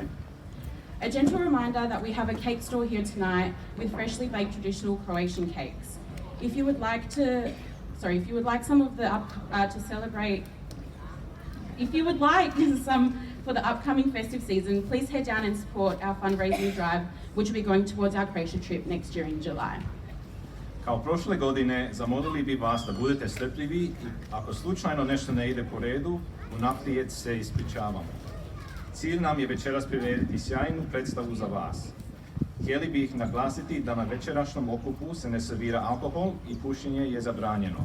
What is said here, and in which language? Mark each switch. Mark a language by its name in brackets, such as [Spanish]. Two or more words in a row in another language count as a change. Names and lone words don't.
[English] A gentle reminder that we have a cake store here tonight with freshly baked traditional Croatian cakes. If you would like some of the some for the upcoming festive season, please head down and support our fundraising drive, which will be going towards our Croatia trip next year in July. [Croatian] Kao prošle godine, zamolili bi vas da budete strpljivi i ako slučajno nešto ne ide po redu, unaprijed se ispričavamo. Cilj nam je večeras prirediti sjajnu predstavu za vas. Htjeli bi ih naglasiti da na večerašnjem okupu se ne servira alkohol i pušenje je zabranjeno.